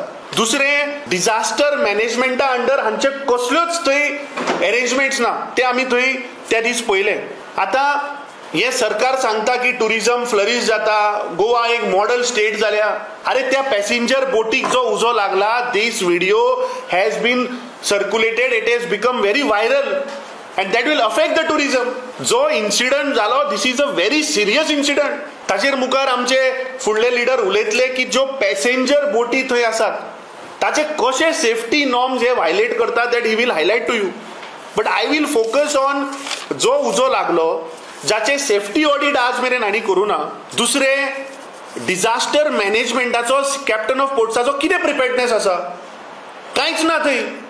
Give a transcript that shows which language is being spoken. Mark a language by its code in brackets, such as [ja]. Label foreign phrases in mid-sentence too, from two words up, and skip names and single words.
[kok] दुसरें, [en] disaster management under [kok] हांचे कसल्योच थंय अरेंजमेंट्स ना. ते आमी थंय त्या दीस पळयले. आतां हे सरकार सांगता की [en] tourism flourish [kok] जाता, गोवा एक [en] model state [kok] जाल्या. अरे त्या पॅसेंजर बोटीक जो उजो लागला, [en] This video has been circulated, it has become very viral and that will affect the tourism. [kok] जो इन्सिडंट जालो, [en] this is a very serious incident. [kok] ताचेर मुखार आमचे फुडले लिडर उलयतले की ज्यो पॅसेंजर बोटी थंय आसात ताचे कशे [en] safety norms [kok] हे व्हायलेट करतात, [en] that he will highlight to you. But I will focus on [kok] जो उजो लागलो जाचे [en] safety audit [kok] आज मेरेन हांणी करूना. दुसरें, [en] disaster management captain of ports [kok] कितें प्रिपेर्डनेस आसा, कांयच ना थंय.